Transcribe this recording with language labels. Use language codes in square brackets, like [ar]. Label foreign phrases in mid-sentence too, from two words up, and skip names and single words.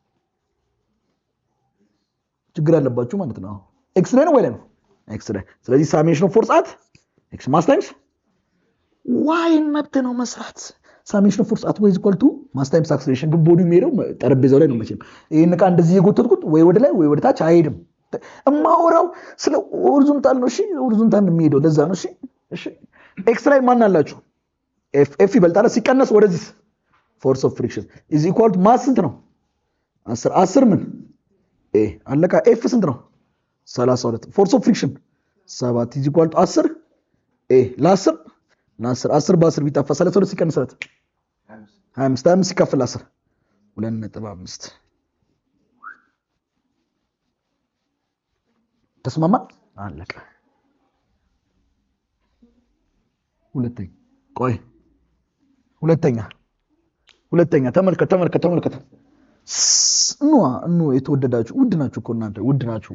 [am] ችግር አለባችሁ ማለት ነው x ላይ ነው y ላይ ነው x ላይ ስለዚህ [en] summation of force at x mass times y [am] መብት ነው መስራት [en] summation of force at y is equal to mass times acceleration [am] ግን ቦዲው የሚሄደው ጠረጴዛው ላይ ነው መቼም ይሄን ዕቃ እንደዚህ የጎተትኩት ወይ ወደ ላይ ወይ ወደ ታች አይሄድም እማወራው ስለ ሆሪዞንታል ነው እሺ ሆሪዞንታል ነው የሚሄደው ለዛ ነው እሺ ኤክስ ላይ ማን አላችሁ ኤፍ ይበልጣል ሲቀነስ ወደዚህ [en] force of friction is equal to mass [am] ስንት ነው 10 ምን አለቃ ኤፍ ስንት ነው 32 [en] force of friction 7 is equal to 10 [am] ለ10 10 በ10 ቢጣፋ 32 ሲቀነስ 25 ሲካፈል 10 2.5 ተስማማ አለቀ። ሁለተኛ ተመልከት ኑ የተወደዳችሁ ውድ ናችሁ እኮ እናንተ ውድ ናችሁ